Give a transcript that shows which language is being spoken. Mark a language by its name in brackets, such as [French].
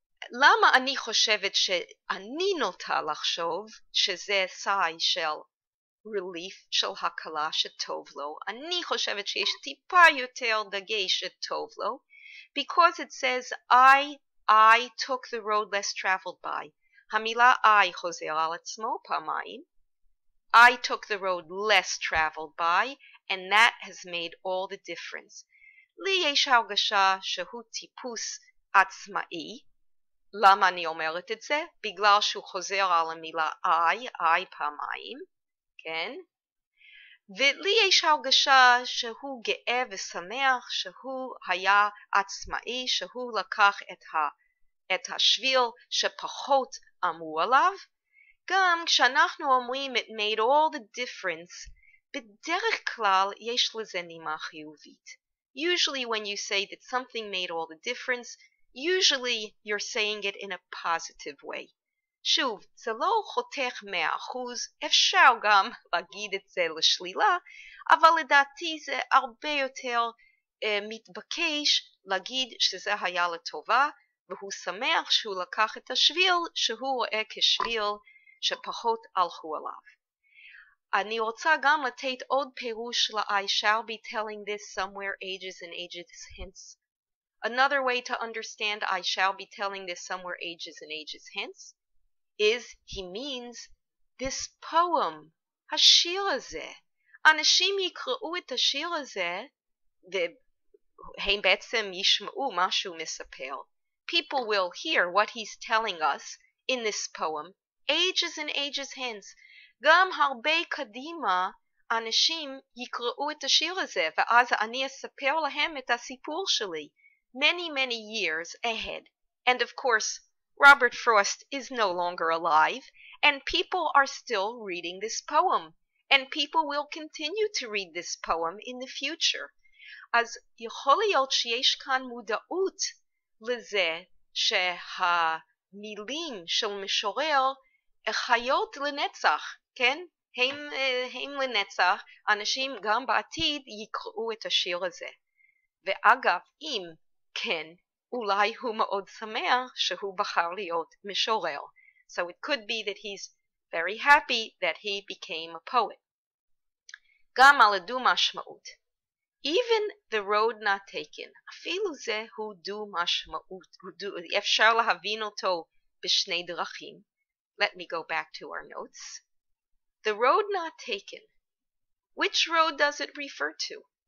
[Hebrew] למה אני חושבת שאני נוטה לחשוב שזה sigh של relief, של הקלה שטוב לו? אני חושבת שיש טיפה יותר דגש שטוב לו, [English] because it says I took the road less traveled by. [Hebrew] המילה I חוזר על עצמו פעמיים. [English] I took the road less traveled by, and that has made all the difference. [Hebrew] לי יש הרגשה שהוא טיפוס עצמאי. למה אני אומרת את זה? בגלל שהוא חוזר על המילה I פעמיים, כן? ולי יש הרגשה שהוא גאה ושמח, שהוא היה עצמאי, שהוא לקח את השביל שפחות אמרו עליו. גם כשאנחנו אומרים [English] it made all the difference, [Hebrew] בדרך כלל יש לזה נימה חיובית. [English] Usually when you say that something made all the difference, usually you're saying it in a positive way. [Hebrew] שוב, זה לא חותך 100%, אפשר גם להגיד את זה לשלילה, אבל לדעתי זה הרבה יותר מתבקש להגיד שזה היה לטובה, והוא שמח שהוא לקח את השביל שהוא רואה כשביל שפחות הלכו עליו. אני רוצה גם לתת עוד פירוש ל- [English] I shall be telling this somewhere ages and ages hence. Another way to understand I shall be telling this somewhere ages and ages hence is he means this poem, [Hebrew] השיר הזה. אנשים יקראו את השיר הזה והם בעצם ישמעו מה שהוא מספר. [English] People will hear what he's telling us in this poem ages and ages hence. [Hebrew] גם הרבה קדימה אנשים יקראו את השיר הזה ואז אני אספר להם את הסיפור שלי. [English] Many years ahead. And of course, Robert Frost is no longer alive, and people are still reading this poem, and people will continue to read this poem in the future. [Hebrew] אז יכול להיות שיש כאן מודעות לזה שהמילים של משורר חיות לנצח, כן? הם לנצח, אנשים גם בעתיד יקראו את השיר הזה. ואגב, אם כן, אולי הוא מאוד שמח שהוא בחר להיות משורר. [English] So it could be that he's very happy that he became a poet. [Hebrew] גם על הדו משמעות. [English] Even the road not taken. [Hebrew] אפילו זה הוא דו משמעות. אפשר להבין אותו בשני דרכים. [English] Let me go back to our notes. The road not taken. Which road does it refer to?